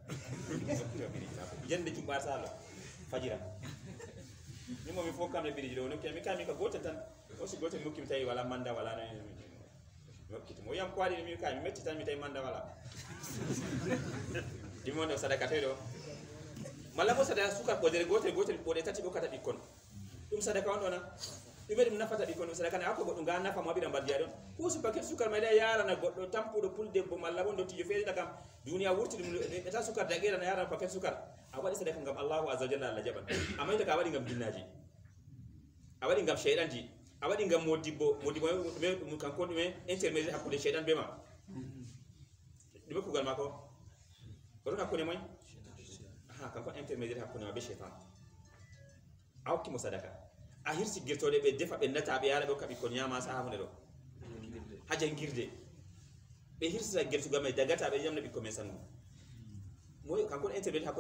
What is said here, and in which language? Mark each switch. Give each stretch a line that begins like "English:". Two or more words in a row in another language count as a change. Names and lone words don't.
Fula: jende jumɓa salo fajira mi momi fof kamde biriji ɗo nokki mi kami ka gotel tan wosi gotel mi hokki mi tawi wala manda wala no mi hokkiti mo yam ko waɗi mi kami mi metti tan mi tawi manda wala ɗum wonde sadaka tawi ɗo malla bo sadaka sukar ɓodere gotel ɓoɗe tati ɓokkata ɓikkon ɗum sadaka on ɗona ɗume ɗum nafata ɓikkon ɗum sadaka ne hakko goɗɗum ga nafa mo ɓiɗa mbardiya ɗon huusi paquet sukar mayɗa yarana goɗɗo tampuɗo puldebbo malla bon dottijo feerita kam duniya wurti ɗum ɓeta sukar daguerana yarana paquet sukar a waɗi sadaka ngam
Arabic: الله عز وجل
Fula: Allah jaɓan amma ita ka waɗi ngam jinnaji a waɗi ngam sheyɗanji a waɗi ngam modibbo ɗume kanko ɗume intermédiaire hakkude sheyɗan be ma ɗume kugal mako oɗon hakkude moy kanko intermédiaire hakkude ma be cheytan a hokkimo sadaka a hirsi girtoɗe ɓe defa ɓe nata ɓe yara ɓe hokka ɓikkon ñama saha hunde ɗo ha jangirde ɓe hirsita gertugal may dagata ɓe ñamna ɓikkon men sangu moy kankon intermédiaire hakkude